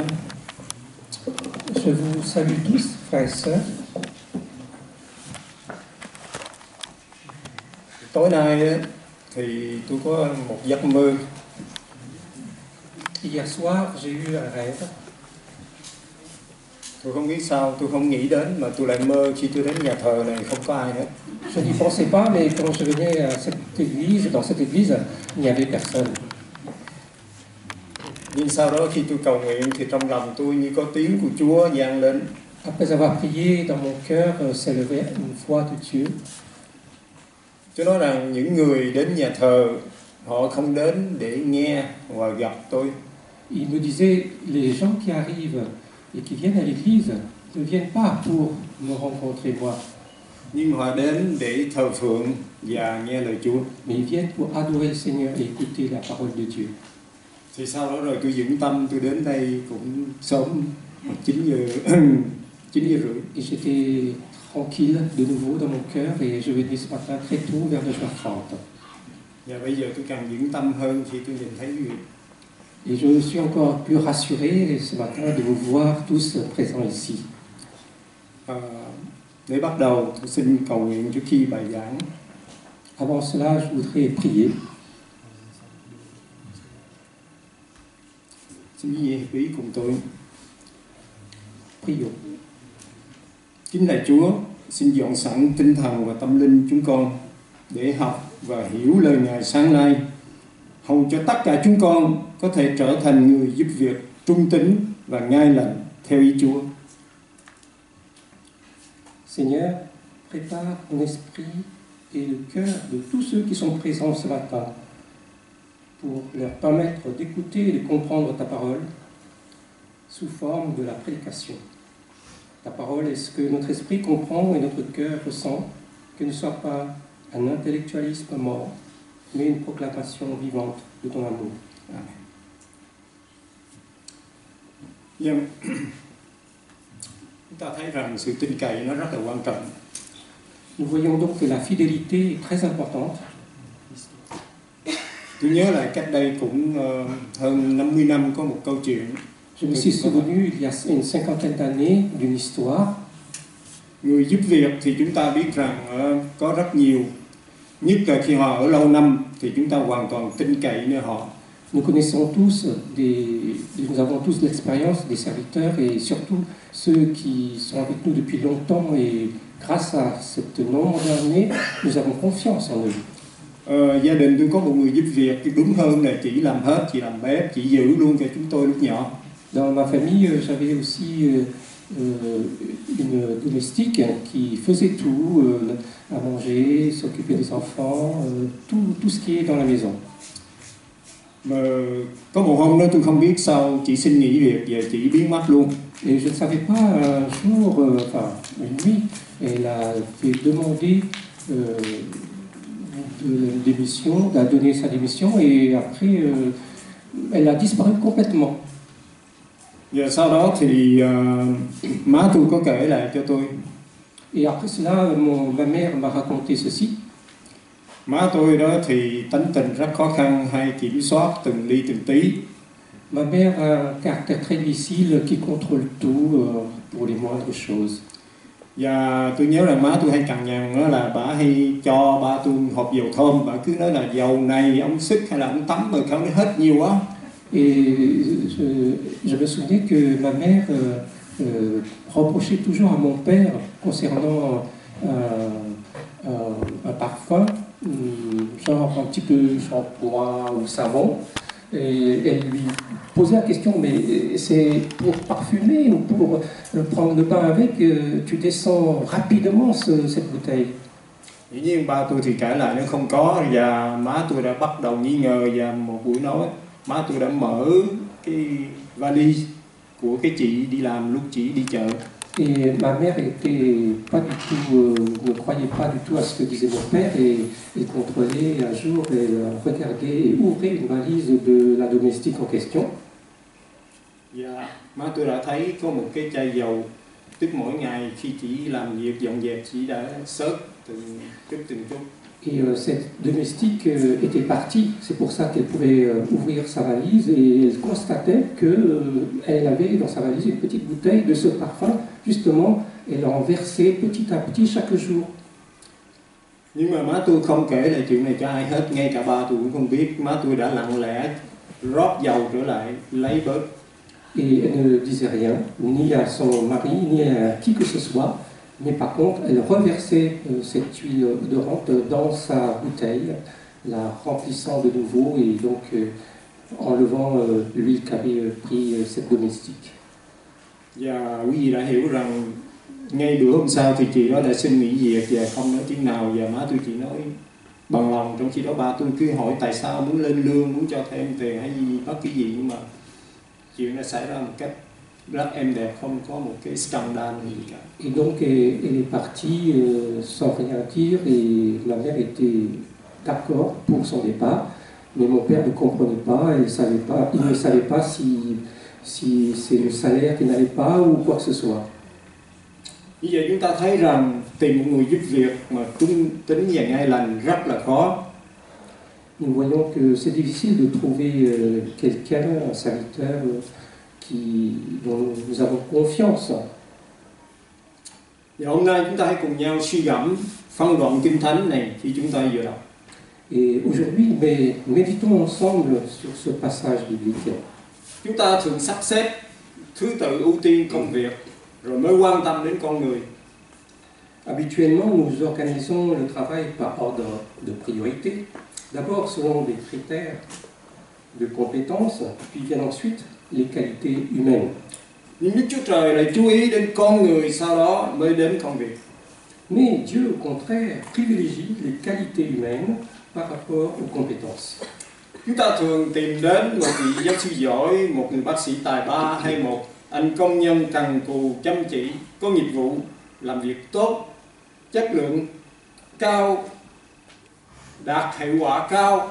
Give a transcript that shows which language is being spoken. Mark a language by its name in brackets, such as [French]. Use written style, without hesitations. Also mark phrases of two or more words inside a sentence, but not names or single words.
[French] Je vous salue tous, frères et sœurs. [Vietnamese] Tối nay thì tôi có một giấc mơ. [French] Hier soir, j'ai eu un rêve. [Vietnamese] Tôi không biết sao, tôi không nghĩ đến mà tôi lại mơ khi tôi đến nhà thờ này không có ai hết. [French] Je n'y pensais pas, mais quand je venais à cette église, dans cette église, il n'y avait personne. [Vietnamese] Nhưng sau đó khi tôi cầu nguyện thì trong lòng tôi như có tiếng của Chúa vang lên. [French] Après avoir prié, dans mon cœur s'élevait une voix de Dieu. [Vietnamese] Chúa nói rằng những người đến nhà thờ họ không đến để nghe và gặp tôi. [French] Il me disait, les gens qui arrivent et qui viennent à l'église ne viennent pas pour me rencontrer moi, [Vietnamese] Nhưng họ đến để thờ phượng và nghe lời Chúa. [French] mais ils viennent pour adorer le Seigneur et écouter la parole de Dieu. [Vietnamese] Thì sau đó rồi tôi vững tâm tôi đến đây cũng sớm 9 giờ 9 giờ rưỡi. [French] Et j'étais tranquille de nouveau dans mon cœur et je venais ce matin très tôt vers 9h30. [Vietnamese] Và bây giờ tôi càng vững tâm hơn khi tôi nhìn thấy quý vị. [French] Et je suis encore plus rassuré ce matin de vous voir tous présents ici. [Vietnamese] Để bắt đầu tôi xin cầu nguyện trước khi bài giảng. [French] Avant cela, je voudrais prier. [Vietnamese] Xin quý vị hiệp ý cùng tôi. [French] Prions. [Vietnamese] Kính lạy Chúa, xin dọn sẵn tinh thần và tâm linh chúng con để học và hiểu lời Ngài sáng nay, hầu cho tất cả chúng con có thể trở thành người giúp việc trung tín và ngay lành theo ý Chúa. [French] Seigneur, prépare mon esprit et le cœur de tous ceux qui sont présents ce matin pour leur permettre d'écouter et de comprendre ta parole sous forme de la prédication. Ta parole est ce que notre esprit comprend et notre cœur ressent, que ne soit pas un intellectualisme mort, mais une proclamation vivante de ton amour. Amen. [Vietnamese] Nhưng chúng ta thấy rằng sự tin cậy nó rất là quan trọng. [French] Nous voyons donc que la fidélité est très importante. [Vietnamese] Tôi nhớ lại cách đây cũng hơn 50 năm có một câu chuyện. [French] Je me suis souvenu il y a une cinquantaine d'années d'une histoire. [Vietnamese] Người giúp việc thì chúng ta biết rằng có rất nhiều, nhất là khi họ ở lâu năm thì chúng ta hoàn toàn tin cậy nơi họ. [French] Nous connaissons tous nous avons tous l'expérience des serviteurs et surtout ceux qui sont avec nous depuis longtemps et grâce à ce nombre d'années, nous avons confiance en eux. [Vietnamese] Gia đình tôi có một người giúp việc, đúng hơn là chị làm hết, chị làm bếp, chị giữ luôn cho chúng tôi lúc nhỏ. [French] Dans ma famille, j'avais aussi une domestique qui faisait tout, à manger, s'occuper des enfants, tout ce qui est dans la maison. [Vietnamese] Mà có một hôm đó tôi không biết sao chị xin nghỉ việc và chị biến mất luôn. [French] Et je ne savais pas un jour, enfin une nuit, elle a fait demander de démission, a donné sa démission et après elle a disparu complètement. [Vietnamese] Và sau đó thì má tôi có kể lại cho tôi. [French] Et après cela, ma mère m'a raconté ceci. [Vietnamese] Má tôi đó thì tánh tình rất khó khăn, hay kiểm soát từng ly từng tí. [French] Ma mère a un caractère très difficile qui contrôle tout pour les moindres choses. [Vietnamese] Và tôi nhớ rằng má tôi hay cằn nhằn đó là bà hay cho ba tôi hộp dầu thơm, bà cứ nói là dầu này ông xức hay là ông tắm rồi không nó hết nhiều quá. [French] Et je me souvenais que ma mère reprochait toujours à mon père concernant un parfum, genre un petit peu shampoing ou savon. Et elle lui posait la question, mais c'est pour parfumer ou pour prendre le bain avec, tu descends rapidement cette bouteille. [Vietnamese] Dĩ nhiên ba tôi thì kể lại nó không có, và má tôi đã bắt đầu nghi ngờ, và một buổi nói má tôi đã mở cái vali của cái chị đi làm lúc chị đi chợ. [French] Et ma mère était pas du tout, ne croyait pas du tout à ce que disait mon père et contrôlait un jour, elle regardait et ouvrait une valise de la domestique en question. [Vietnamese] Và má tôi đã thấy có một cái chai dầu, tức mỗi ngày khi chị làm việc dọn dẹp chị đã xớt từng chút. [French] Et cette domestique était partie, c'est pour ça qu'elle pouvait ouvrir sa valise et elle constatait qu'elle avait dans sa valise une petite bouteille de ce parfum. Justement, elle en versait petit à petit chaque jour. [Vietnamese] Nhưng mà má tôi không kể lại chuyện này cho ai hết, ngay cả ba tôi cũng không biết. Má tôi đã lặng lẽ rót dầu trở lại, lấy bớt. [French] Et elle ne disait rien, ni à son mari, ni à qui que ce soit. Mais par contre, elle reversait cette huile odorante dans sa bouteille, la remplissant de nouveau et donc enlevant l'huile qu'avait pris cette domestique. [Vietnamese] Và quý vị đã hiểu rằng ngay bữa hôm sau thì chị đó đã xin nghỉ việc và không nói tiếng nào, và má tôi chỉ nói bằng lòng, trong khi đó ba tôi cứ hỏi tại sao, muốn lên lương, muốn cho thêm tiền hay gì, bất kỳ gì, nhưng mà chuyện đã xảy ra một cách rất êm đẹp, không có một cái scandale gì cả. [French] Et donc elle est partie sans rien dire et ma mère était d'accord pour son départ, mais mon père ne comprenait pas, il ne savait pas si c'est le salaire qui n'allait pas ou quoi que ce soit. [Vietnamese] Như vậy chúng ta thấy rằng tìm một người giúp việc mà trung tín và ngay lành rất là khó. [French] Nous voyons que c'est difficile de trouver quelqu'un, un serviteur dont nous avons confiance. [Vietnamese] Và hôm nay chúng ta hãy cùng nhau suy gẫm phân đoạn Kinh Thánh này khi chúng ta vừa đọc. [French] Et aujourd'hui, méditons ensemble sur ce passage biblique. [Vietnamese] Chúng ta thường sắp xếp thứ tự ưu tiên công việc rồi mới quan tâm đến con người. [French] Habituellement, nous organisons le travail par ordre de priorité. D'abord selon des critères de compétences, puis viennent ensuite les qualités humaines. [Vietnamese] Nhưng Đức Chúa Trời lại chú ý đến con người, sau đó mới đến công việc. [French] Mais Dieu, au contraire, privilégie les qualités humaines par rapport aux compétences. [Vietnamese] Chúng ta thường tìm đến một vị giáo sư giỏi, một người bác sĩ tài ba hay một anh công nhân cần cù chăm chỉ, có nghiệp vụ, làm việc tốt, chất lượng cao, đạt hiệu quả cao.